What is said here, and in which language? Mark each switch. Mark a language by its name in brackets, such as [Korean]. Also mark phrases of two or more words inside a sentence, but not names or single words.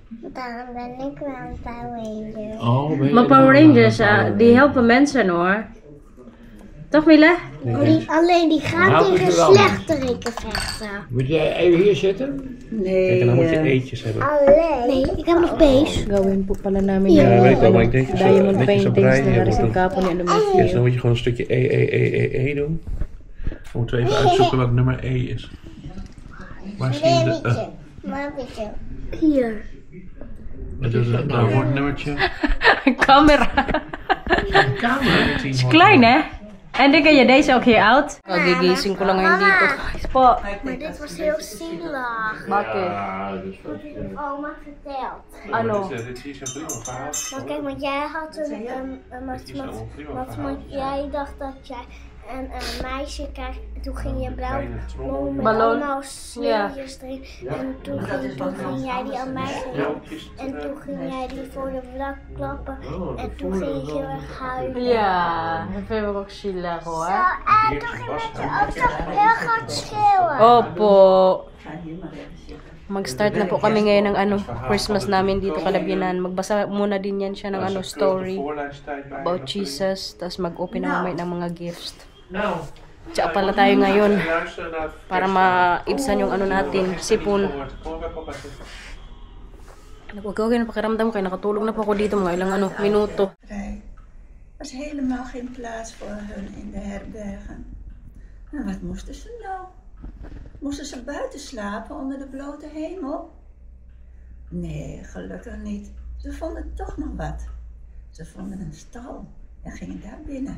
[Dutch] Daarom ben ik wel een Power Ranger. Oh, ben je Maar Power dan Rangers, een Power die helpen mensen hoor. Toch, Mila? Alleen die gaan Nou, tegen is wel. slechteriken vechten. Moet jij even hier zitten? Nee. Kijk, en dan moet je eetjes hebben. Alleen. Nee, ik heb nog bees. [Filipino] Gawin po pala namin [Dutch] Ja, [Filipino] yung [Dutch] weet ik wel, maar ik denk dat ze diamond netjes op paintings rij [Filipino] na [Dutch] hebben [Filipino] naris yung [Dutch] moeten. [Filipino] kapon ni ano [Dutch] Eerst dan moet je gewoon een stukje E doen. Dan moeten we even uitzoeken wat nummer E is. Waar zie je de Maar weet je. Hier. Wat is het nou voor nummertje? Camera. Kamer. Is klein hè? En dan kan je deze ook hier out. [Filipino] Gigising ko lang ngayon dito. Guys po. [Dutch] Maar dit was heel zielig. [Filipino] Bakit? [Dutch] Ja, dat is wel Oma vertelt. [Filipino] Ano? [Dutch] Dit is een prima verhaal. Maar kijk, want jij had jij dacht dat jij een meisje krijgt. En toen ging je blauw ballon met Ballon. allemaal sneeuwtjes erin. En toen ging jij die aan mij geven. En toen ging jij die voor de vlak klappen. En toen ging je heel erg huilen. Ja, dat vinden we ook zielig Zo, hoor. en toen ging met je ook zo heel hard schreeuwen. [Filipino] Opo. [Dutch] Ga hier maar even zitten. [Filipino] Mag-start na po kami ngayon ng ano, Christmas namin dito Kalabyanan. Magbasa muna din yan siya ng ano, [English] story about Jesus. [Filipino] Tapos mag-open na mamaya ng mga gifts. [Dutch] Nou, [Filipino] Tsaka pala tayo ngayon para maibsan yung ano natin, sipon. Huwag kayo na pakiramdam kayo, nakatulog na po ako dito mga ilang ano, minuto. [Dutch] Er was helemaal geen plaats voor hun in de herbergen. En wat moesten ze nou? Moesten ze buiten slapen onder de blote hemel? Nee, gelukkig niet. Ze vonden toch nog wat. Ze vonden een stal en gingen daar binnen.